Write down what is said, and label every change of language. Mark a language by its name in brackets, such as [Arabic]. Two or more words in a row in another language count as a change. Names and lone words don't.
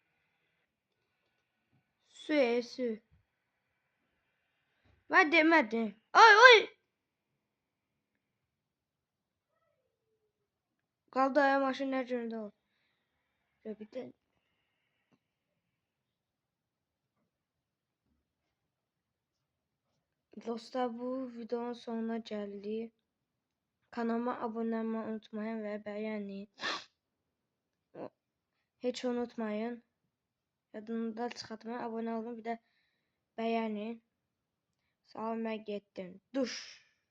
[Azerbaijani] Su. Ben demədim. Ay. Qaldı aya maşın nə cüründə oldu. Bir də dostlar, [Turkish] bu videonun sonuna geldik. Kanalıma abone olmayı unutmayın ve beğenin. Hiç unutmayın. [Azerbaijani] Yadında çıxartmayın. [Turkish] Abone olun, bir de beğenin. [Azerbaijani] Sağ ol, mən getdim. Duş.